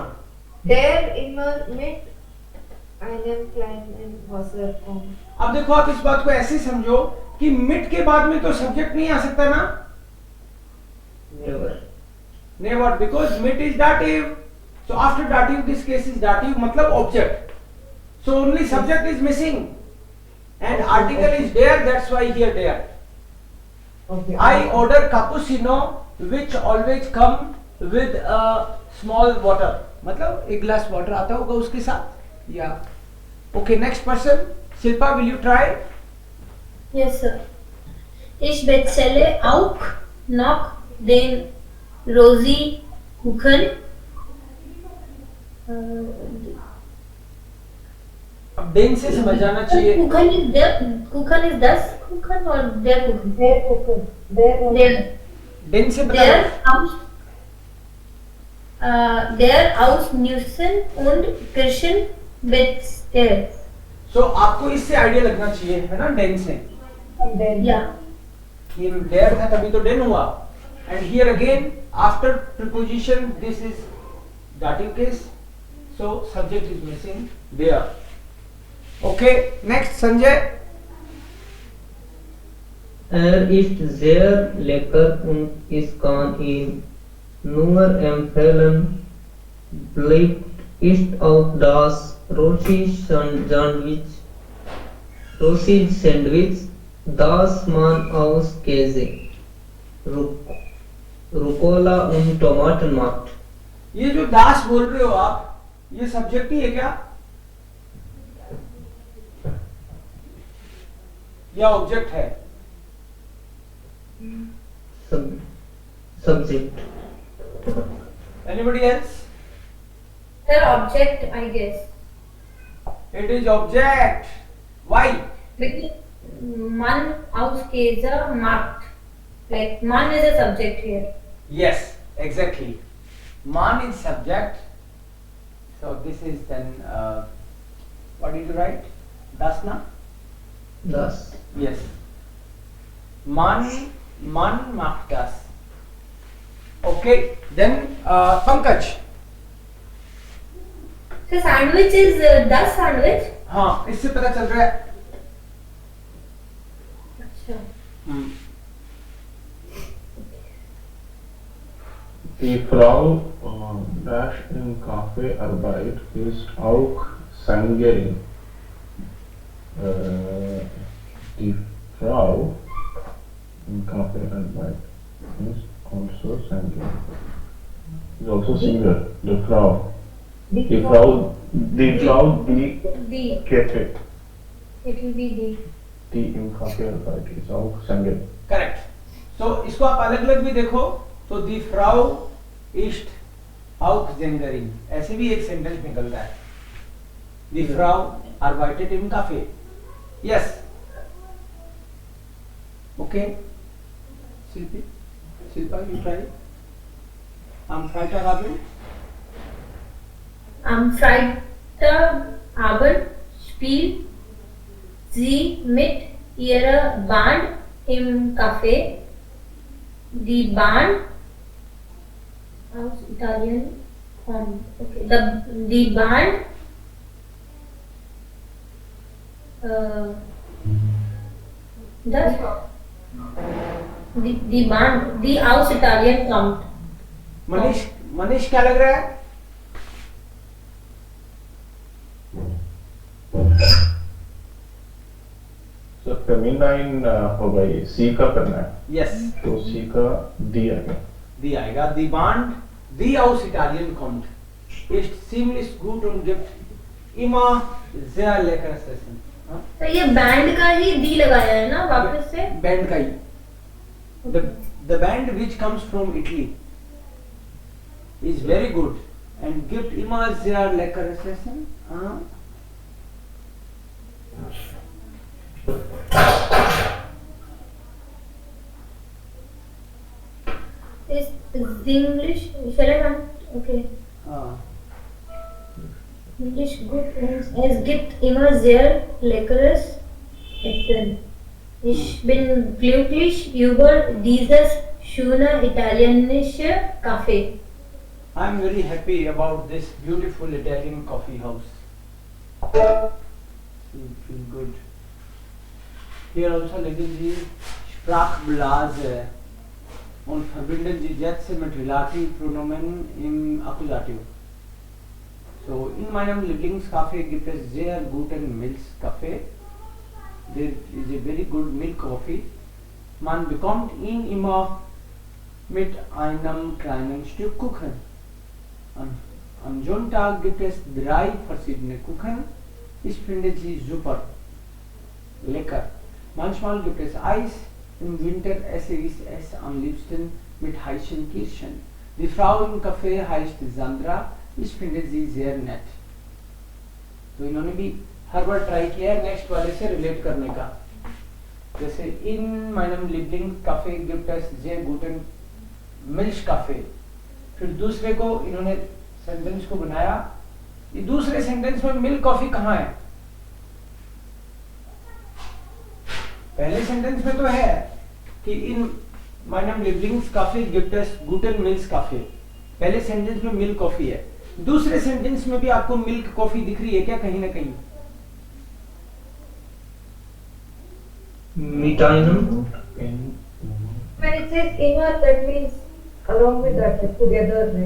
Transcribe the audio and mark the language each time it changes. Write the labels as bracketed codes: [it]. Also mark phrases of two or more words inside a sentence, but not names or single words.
[de] Der immer mit einem kleinen Wasserpunkt. [hi] अब देखो आप इस बात को ऐसे समझो कि मिट के बाद में तो सब्जेक्ट नहीं आ सकता ना, [en] Never. never, because mit is dative. so after dative this case is dative, मतलब object। so only subject is missing and article is there, that's why here there. Okay. I order cappuccino which always come with a small water, मतलब एक glass water आता होगा उसके साथ, या okay next person. शिल्पा, will you try? Yes, sir. [de] Ich bestelle auch noch den Rosi-Kuchen. [hi] अब देन से समझ जाना चाहिए। [de] Kuchen is der Kuchen is das Kuchen or der Kuchen? Their Kuchen. Their Der [hi] देन से पता [de] der aus der aus Nüssen und Kirschen besteht. [hi] सो आपको इससे आइडिया लगना चाहिए, है ना, देन से। [de] Their. Ja. [hi] ये देयर था तभी तो देन हुआ, [en] and here again after preposition this is dative case, so subject is missing there. okay next Sanjay. ist sehr lecker und ich kann ihn nur empfehlen. Beliebt ist auch das Rossi-Sandwich, das man aus Käse, Rucola und Tomaten macht. [hi] ये जो दास बोल रहे हो आप, ये सब्जेक्ट ही है क्या या ऑब्जेक्ट है? [en] Subject. anybody else? Their object, I guess. it is object. why? Because [de] man aus Käse macht. [en] Like man is a subject here. Yes, exactly. Man is subject. So this is then what did you write? [de] Das na? Das. [en] Yes. [de] Man macht das. [en] Okay. Then Pankaj. So sandwich is [de] das sandwich. [hi] हाँ, इससे पता चल रहा है। अच्छा. [de] Die Frau dash im Café Arbeit ist auch Sängerin. Die Frau im Café Arbeit ist also Sängerin. [en] Is also singer. [de] Die Frau. Die Frau, die The. Cafe, [en] It will be the. [de] die im Café Arbeit ist auch Sängerin. [hi] करेक्ट। सो इसको आप अलग अलग भी देखो तो [de] die Frau ist Aufsängerin. [hi] ऐसे भी एक सेंटेंस निकलता है. [de] Die Frau arbeitet im Café. [en] Yes. Okay. Silpa, you try. [de] Am Freitagabend. Am Freitagabend spielt sie mit ihrer Band im Café. Die Band aus Italien kommt. [en] Okay. [de] Die Band die Band, die aus Italien kommt. [hi] मनीष क्या लग रहा है? So feminine होगा ये, सी का करना है. [en] Yes. [hi] तो सी का दी आएगा. Die आएगा. [de] Die Band, die aus Italien kommt, ist ziemlich gut und gibt immer sehr leckeres Essen. [hi] हाँ? तो ये बैंड का ही दी लगाया है ना वापस से? बैंड का ही. [en] The band which comes from Italy is very good and [de] gibt immer sehr leckeres Essen. [hi] हाँ? [en] Is English? Shall I come? Okay. [hi] हाँ. [de] English gut und es gibt immer sehr leckeres Essen. Ich bin glücklich über dieses schöne italienische Café. [en] I am very happy about this beautiful Italian coffee house. You feel good. Here also [de] legen Sie Sprachblase und verbinden Sie Sätze mit Relativpronomen im Akkusativ. So, in meinem Lieblingscafé gibt es sehr guten Milchkaffee. [en] There is a very good milk coffee. [de] Man bekommt ihn immer mit einem kleinen Stück Kuchen. Am Sonntag gibt es 3 verschiedene Kuchen. Ich finde sie super lecker. Manchmal gibt es Eis. Im Winter esse ich es am liebsten mit heißen Kirschen. Die Frau im Café heißt Sandra. Ich finde sie sehr nett. [hi] तो इन्होंने भी हर बार ट्राई किया है नेक्स्ट वाले से रिलेट करने का. जैसे इन [de] meinem Lieblingskaffee gibt es sehr guten Milchkaffee. [hi] फिर दूसरे को इन्होंने सेंटेंस को बनाया. ये दूसरे सेंटेंस में [en] milk coffee [hi] कहाँ है? पहले सेंटेंस में तो है कि इन [de] meinem Lieblingskaffee gibt es guten Milchkaffee. [hi] पहले सेंटेंस में [en] milk coffee [hi] है. दूसरे सेंटेंस में भी आपको [en] milk coffee [hi] दिख रही है क्या कहीं ना कहीं? [de] Mitainum. [en] When it says immer, that means along with that, like together, right?